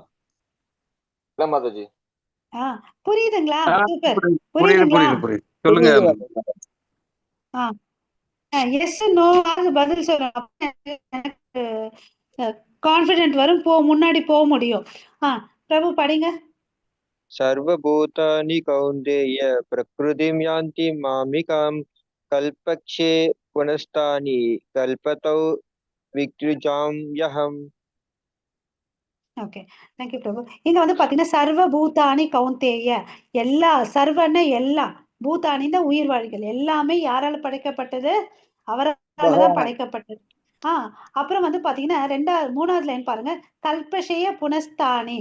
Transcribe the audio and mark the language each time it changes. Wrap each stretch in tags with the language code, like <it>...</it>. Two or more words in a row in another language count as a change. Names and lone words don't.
<ta>இல்ல மாதாஜி. புரியுதுங்களா? சூப்பர். புரியுது புரியுதுங்களா? புரியுது சொல்லுங்க.</ta> <en>yes no</en> <ta>பதில் சொல்றேன். கான்பிடென்ட் வரும், முன்னாடி போக முடியும். பிரபு படிங்க.</ta> <sa>सर्वभूतानि कौन्तेय प्रकृतिं यान्ति मामिकां कल्पक्षे पुनस्तानि कल्पतौ विकृजाम्यहम्.</sa> <ta>ஓகே, தேங்க்யூ பிரபு. இங்க வந்து பாத்தீங்கன்னா</ta> <sa>सर्व भूतानि कौन्तेय,</sa> <ta>எல்லா சர்வன எல்லா பூதானிந்த உயிர்வாழிகள் எல்லாமே யாரால படைக்கப்பட்டது? அவராலதான் படைக்கப்பட்டது. அப்புறம் வந்து பாத்தீங்கன்னா 3வது லைன் பாருங்க,</ta> <sa>कल्पक्षये पुनस्तानि.</sa>